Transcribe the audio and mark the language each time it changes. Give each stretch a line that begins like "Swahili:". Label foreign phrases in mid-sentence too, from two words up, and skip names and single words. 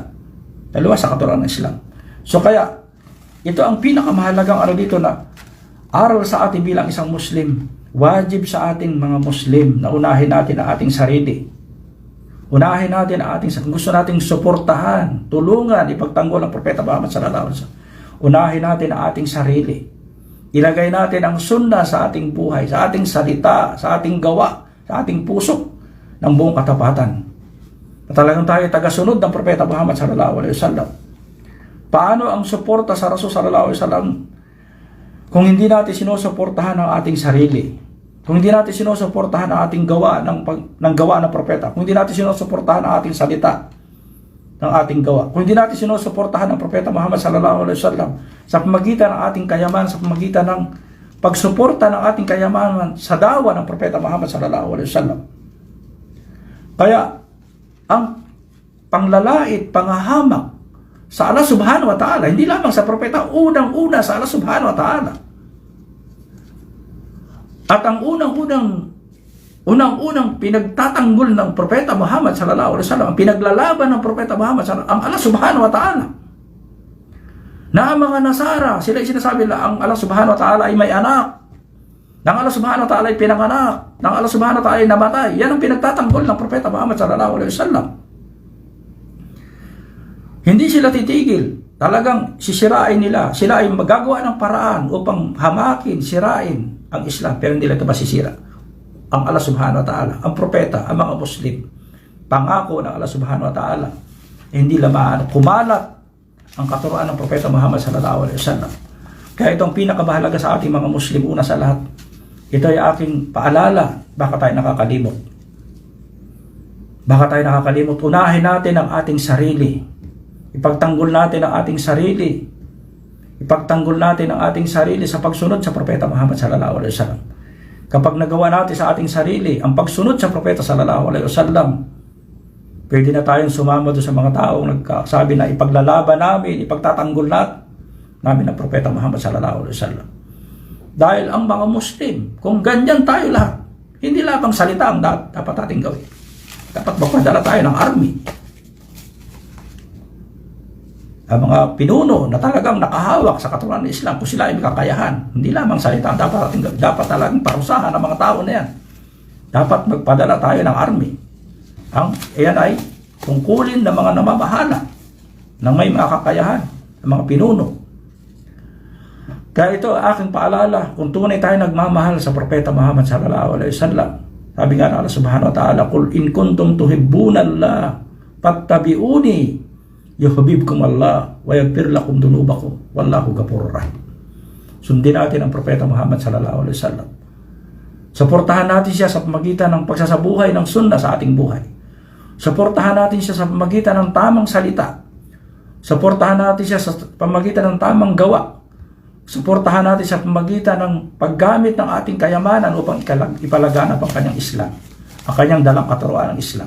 Filipino: Taliwas sa katuruan ng Islam. So kaya ito ang pinakamahalagang dito na aral sa atin bilang isang Muslim. Wajib sa ating mga Muslim na unahin natin ang ating sarili. Unahin natin ang gusto nating suportahan, tulungan, ipagtanggol ang Propeta Muhammad
Arabic: صلى الله عليه وسلم.
Filipino: Unahin natin ang ating sarili. Ilagay natin ang sunnah sa ating buhay, sa ating salita, sa ating gawa, sa ating puso ng buong katapatan. Na talagang tayo tagasunod ng Propeta Muhammad
Arabic: صلى الله عليه وسلم.
Filipino: Paano ang suporta sa Rasul
Arabic: صلى الله عليه وسلم
Filipino: kung hindi natin sinusuportahan ang ating sarili? Kung hindi natin sinusuportahan ang ating gawa ng gawa ng propeta, kung hindi natin sinusuportahan ang ating salita ng ating gawa, kung hindi natin sinusuportahan ang Propeta Muhammad
Arabic: صلى الله عليه وسلم
Filipino: sa pamagitan ng ating kayaman, sa pamagitan ng pagsuporta ng ating kayamanan sa dawa ng Propeta Muhammad
Arabic: صلى الله عليه وسلم.
Filipino: Kaya ang panglalait, panghahamak sa Allah
Arabic: سبحانه وتعالى,
Filipino: hindi lamang sa propeta, unang-una sa Allah
Arabic: سبحانه وتعالى.
Filipino: At ang unang-unang pinagtatanggol ng Propeta Muhammad
Arabic: صلى الله عليه وسلم,
Filipino: ang pinaglalaban ng Propeta Muhammad sallallahu ang Allah
Arabic: سبحانه وتعالى.
Filipino: Na ang mga Nasara, sila sinasabi na ang Allah
Arabic: سبحانه وتعالى
Filipino: ay may anak. Nang Allah
Arabic: سبحانه وتعالى
Filipino: ay pinanganak. Nang Allah
Arabic: سبحانه وتعالى
Filipino: ay namatay. Yan ang pinagtatanggol ng Propeta Muhammad
Arabic: صلى الله عليه وسلم.
Filipino: Hindi sila titigil. Talagang sisirain nila. Sila ay magagawa ng paraan upang hamakin, sirain ang Islam. Pero hindi nila ito masisira. Ang Allah
Arabic: سبحانه وتعالى,
Filipino: ang propeta, ang mga Muslim, pangako ng Allah
Arabic: سبحانه وتعالى,
Filipino: hindi lamaan, kumalat ang katuruan ng Propeta Muhammad
Arabic: صلى الله عليه وسلم.
Filipino: Kaya itong pinakamahalaga sa ating mga Muslim, una sa lahat, ito ay aking paalala, baka tayo nakakalimot. Baka tayo nakakalimot. Unahin natin ang ating sarili. Ipagtanggol natin ang ating sarili. Ipagtanggol natin ang ating sarili sa pagsunod sa Propeta Muhammad
Arabic: صلى الله عليه وسلم.
Filipino: Kapag nagawa natin sa ating sarili ang pagsunod sa Propeta
Arabic: صلى الله عليه وسلم,
Filipino: pwede na tayong sumama doon sa mga taong nagsabi na ipaglalaban namin, ipagtatanggol namin ang Propeta Muhammad
Arabic: صلى الله عليه وسلم.
Filipino: Dahil ang mga Muslim, kung ganyan tayo lahat, hindi lamang salita ang dapat ating gawin. Dapat magpadala tayo ng army. Ang mga pinuno na talagang nakahawak sa katuruan ng Islam, kung sila ay may kakayahan, hindi lamang salita ang dapat ating gawin. Dapat talagang parusahan ang mga tao na yan. Dapat magpadala tayo ng army. Iyan ay tungkulin ng mga namamahala ng may mga kakayahan, ng mga pinuno. Kaya ito aking paalala, kung tunay tayo nagmamahal sa Propeta Muhammad
Arabic: صلى الله عليه وسلم,
Filipino: sabi nga ng Allah
Arabic: سبحانه وتعالى قل إن كنتم تحبون الله فاتبعوني يحببكم الله ويغفر لكم ذنوبكم والله غفور رحيم."
Filipino: Sundin natin ang Propeta Muhammad
Arabic: صلى الله عليه وسلم.
Filipino: Suportahan natin siya sa pamagitan ng pagsasabuhay ng sunnah sa ating buhay. Suportahan natin siya sa pamagitan ng tamang salita. Suportahan natin siya sa pamagitan ng tamang gawa. Suportahan natin sa pamagitan ng paggamit ng ating kayamanan upang ipalaganap ang kanyang Islam, ang kanyang dalang katuruan ng Islam.